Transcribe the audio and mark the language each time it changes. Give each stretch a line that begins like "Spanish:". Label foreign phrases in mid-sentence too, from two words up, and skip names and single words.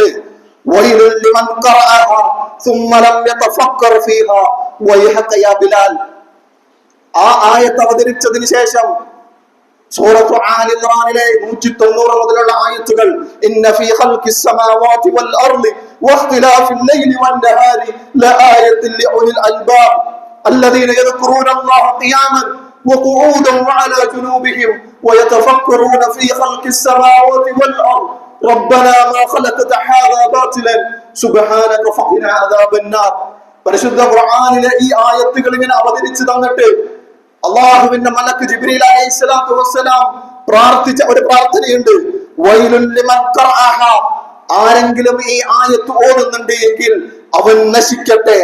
Arabic: ويل لمن قرأها ثم لم يتفكر فيها ويحك يا بلال.
Malayalam: ആ ആയത്ത് അവതരിച്ചതിന് ശേഷം സൂറത്തു ആൽ ഇംറാനിലെ 190 മുതലുള്ള ആയത്തുകൾ,
Arabic: إن في خلق السماوات والأرض واختلاف الليل والنهار لآيات لأولي الألباب الذين يذكرون الله قياما وقعودا وعلى جنوبهم ويتفكرون في خلق السماوات والأرض ربنا ما خلقت هذا باطلا سبحانك فقنا عذاب النار.
Malayalam: പരിശുദ്ധ ഖുർആനിലെ ഈ ആയത്തുകൾ ഇങ്ങനെ അവതരിച്ചു തന്നിട്ട് അല്ലാഹുവിന്റെ മലക്ക് ജിബ്രീൽ
Arabic: عليه الصلاة والسلام
Malayalam: പ്രാർത്ഥിച്ച ഒരു പ്രാർത്ഥനയുണ്ട്.
Arabic: ويل لمن قرأها.
Malayalam: ആരെങ്കിലും ഈ ആയത്ത് ഓതുന്നുണ്ട് എങ്കിൽ അവൻ നശിക്കട്ടെ.